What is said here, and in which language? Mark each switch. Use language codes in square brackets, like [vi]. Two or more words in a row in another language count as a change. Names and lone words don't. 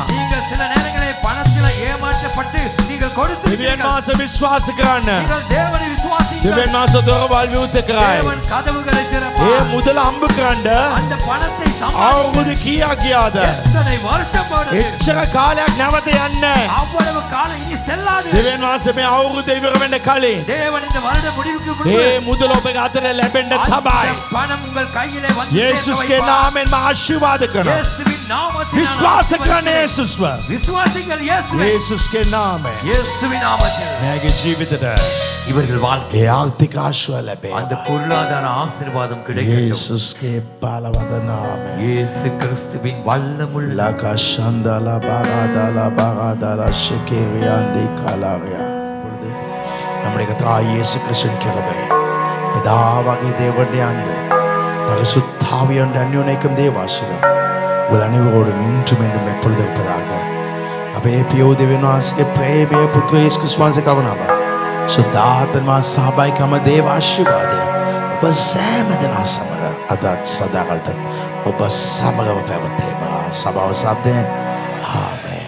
[ta] நீங்கள் சில நேரங்களில் பணத்தில் ஏமாற்றப்பட்டு நீங்கள் கொடுத்து [si] දෙවියන් වහන්සේ විශ්වාස කරන්න. [ta] நீங்கள் தேவனை விசுவாசிங்கள். [si] දෙවියන් වහන්සේ දොරවල් විවෘත කරයි. [ta] தேவன் கதவுகளை [si] ඒ [ta] திறப்பார். [si] මුදල හම්බ කරන්න [ta] அந்த பணத்தை சம்பாதிக்க [si] අවුරුදු කීයක් ගියාද? [ta] எத்தனை வருஷம் போனது. [si] එච්චර කාලයක් නැවත යන්නේ නැහැ. [ta] அவ்வளவு காலம் இனி செல்லாது. [si] දෙවියන් වහන්සේ මේ අවුරුද්ද ඉවර වෙන්න කලින් [ta] தேவன் இந்த வருட முடிவுக்கு முன்பு [si] ඒ මුදල ඔබගේ අතට ලැබෙන්න තමයි. [ta] அந்த பணம் உங்கள் கையிலே வந்து [si] යේසුස්ගේ [ta] சேர்க்க வைப்பார். [si] නාමයෙන් මා ආශිර්වාද කරනවා. [ta] இயேசுவின் நாமத்தில் நான் [si] විශ්වාස කරන්න [ta] ஆசீர்வதிக்கிறேன். [si] යේසුස්ව. [ta] விசுவாசிங்கள் இயேசுவை. [si] යේසුස්ගේ නාමයෙන් [ta] இயேசுவின் நாமத்தில் [si] මෑගේ ජීවිතයට [ta] இவர்கள் வாழ்க்கை [si] ඒ ආර්ථික ආශිර්වාද [ta] அந்த [si] ලැබේවා. [ta] பொருளாதார ஆசீர்வாதம் கிடைக்கட்டும். [si] යේසුස්ගේ බලවද නාමයෙන් [ta] இயேசு கிறிஸ்துவின் வல்லமுள்ள ලක ශන්දලා බාගාදාලා ශෙකේරියන්දී කාලාරියා. நம்முடைய கர்த்தராகிய இயேசு கிறிஸ்துவின் கிருபை பிதாவாகிய தேவனுடைய அன்பு பரிசுத்தாவியானவருடைய அந்யோன்யம் தேவாசீர்வாதம் உங்கள் அனைவரோடும் இன்றும் என்றும் எப்பொழுதும் இருப்பதாக. [si] අපේ පියෝ දෙවියන් වහන්සේගේ ප්‍රේමය පුත්‍ර යේසුස් ක්‍රිස්තුස් වහන්සේ කරුණාව සුද්ධාත්මා සහභාගීකම දේව ආශිර්වාදය ඔබ සෑම දෙනා සමග අදත් සදාකල්ට ඔබ සමගම පැවතේවා. සබව සබ්දෙන්